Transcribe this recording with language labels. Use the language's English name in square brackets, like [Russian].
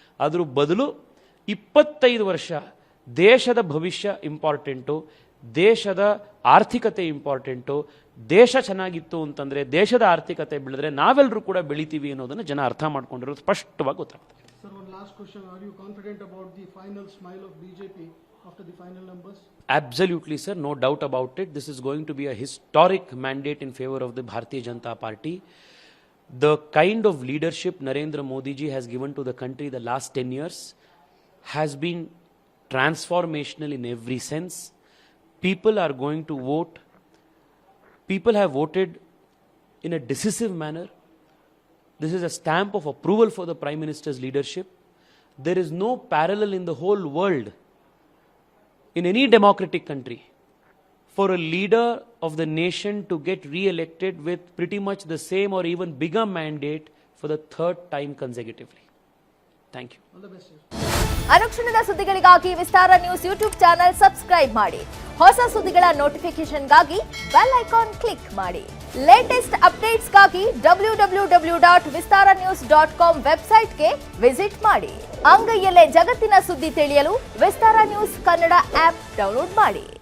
[Kannada] ಅದ್ರ ಬದಲು 25 ವರ್ಷ ದೇಶದ ಭವಿಷ್ಯ ಇಂಪಾರ್ಟೆಂಟು, ದೇಶದ ಆರ್ಥಿಕತೆ ಇಂಪಾರ್ಟೆಂಟು. ದೇಶ ಚೆನ್ನಾಗಿತ್ತು ಅಂತಂದರೆ, ದೇಶದ ಆರ್ಥಿಕತೆ ಬೆಳೆದ್ರೆ ನಾವೆಲ್ಲರೂ ಕೂಡ ಬೆಳಿತೀವಿ ಅನ್ನೋದನ್ನು ಜನ ಅರ್ಥ ಮಾಡ್ಕೊಂಡಿರೋದು ಸ್ಪಷ್ಟವಾಗಿ ಗೊತ್ತಾಗ್ತದೆ. [English] Sir, one last question. Are you confident about the final smile of BJP after the final numbers? Absolutely, sir. No doubt about it. This is going to be a historic mandate in favor of the Bharatiya Janata Party. The kind of leadership Narendra Modi ji has given to the country the last 10 years has been transformational in every sense. People are going to vote. People have voted in a decisive manner. This is a stamp of approval for the Prime Minister's leadership. There is no parallel in the whole world, in any democratic country, for a leader of the nation to get re-elected with pretty much the same or even bigger mandate for the 3rd time consecutively. Thank you. All the best, sir. [Kannada] ಅನುಕ್ಷಣದ ಸುದ್ದಿಗಳಿಗಾಗಿ ವಿಸ್ತಾರ news YouTube channel subscribe ಮಾಡಿ. ಹೊಸ ಸುದ್ದಿಗಳ ನೋಟಿಫಿಕೇಶನ್ಗಾಗಿ bell icon click ಮಾಡಿ. Latest ಅಪ್ಡೇಟ್ಸ್ಗಾಗಿ www.vistaranews.com ವೆಬ್ಸೈಟ್ಗೆ visit ಮಾಡಿ. ಅಂಗೈಯಲ್ಲೇ ಜಗತ್ತಿನ ಸುದ್ದಿ ತಿಳಿಯಲು ವಿಸ್ತಾರ ನ್ಯೂಸ್ ಕನ್ನಡ ಆಪ್ ಡೌನ್ಲೋಡ್ ಮಾಡಿ.